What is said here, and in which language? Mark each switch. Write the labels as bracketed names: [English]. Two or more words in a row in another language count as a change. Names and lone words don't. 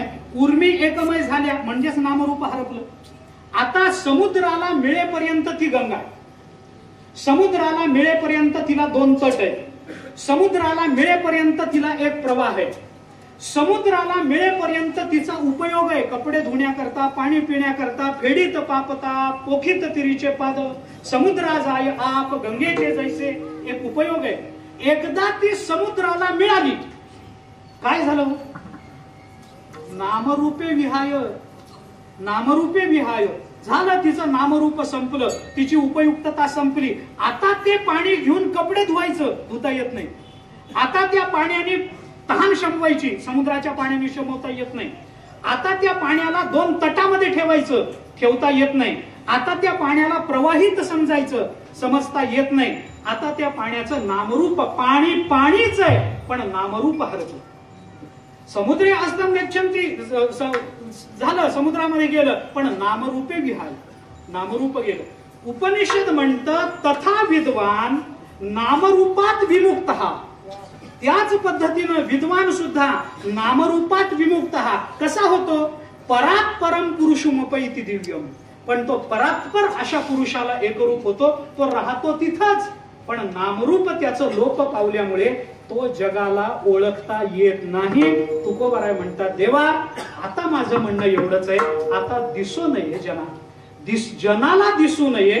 [Marathi] उर्मी एकमय झाल्या म्हणजेच नामरूप हरपलं. आता समुद्राला मिळेपर्यंत ती गंगा. समुद्राला मिळेपर्यंत तिला 2 तट आहे. समुद्राला मिळेपर्यंत तिला एक प्रवाह आहे. समुद्राला मिळेपर्यंत तिचा उपयोग आहे. कपडे धुण्याकरता, पाणी पिण्याकरता, फेडीत पापता, पोखीत तिरीचे पाद, समुद्रा जाय आप गंगेचे जैसे एक उपयोग आहे. एकदा ती समुद्राला मिळाली काय झालं? [Sanskrit] नामरूपे विहाय. नामरूपे विहाय झालं. [Marathi] तिचं नामरूप संपलं, तिची उपयुक्तता संपली. आता ते पाणी घेऊन कपडे धुवायचं, धुता येत नाही. आता त्या पाण्याने तहान शमवायची, समुद्राच्या पाण्याने शमवता येत नाही. आता त्या पाण्याला 2 तटामध्ये ठेवायचं, ठेवता येत नाही. आता त्या पाण्याला प्रवाहित समजता येत नाही. आता त्या पाण्याचं नामरूप, पाणी पाणीच आहे पण नामरूप हरवलं. [Sanskrit] समुद्रे अस्तं गच्छन्ति [Marathi] झालं, समुद्रामध्ये गेलं पण [Sanskrit] नामरूपे विहाय, [Marathi] नामरूप गेलं. उपनिषद म्हणतं [Sanskrit] तथा विद्वान नामरूपात विमुक्तः. [Marathi] त्याच पद्धतीनं विद्वान सुद्धा नामरूपात विमुक्त कसा होतो? [Sanskrit] परात परम पुरुषमुपैति दिव्यम. [Marathi] पण तो परात्पर अशा पुरुषाला एकरूप होतो, तो राहतो तिथंच, पण नामरूप त्याचं लोप पावल्यामुळे तो जगाला ओळखता येत नाही. तुकोबाराय म्हणतात, देवा आता माझं म्हणणं एवढंच आहे, आता दिसू नये जनाला दिसू नये.